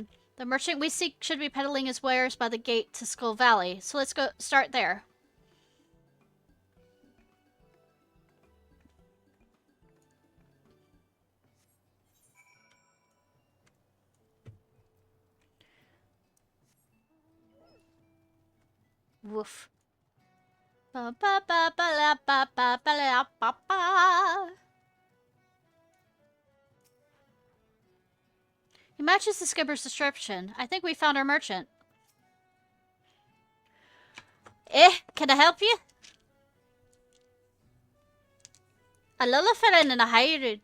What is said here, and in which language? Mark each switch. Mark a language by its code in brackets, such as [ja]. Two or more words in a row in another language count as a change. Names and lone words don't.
[en] The merchant we seek should be peddling his wares by the gate to Skull Valley, so let's go start there. Woof. Ba ba ba ba la ba ba ba la ba ba. He matches the skipper's description. I think we found our merchant. Can I help you? A Lillifin and a Hyrule.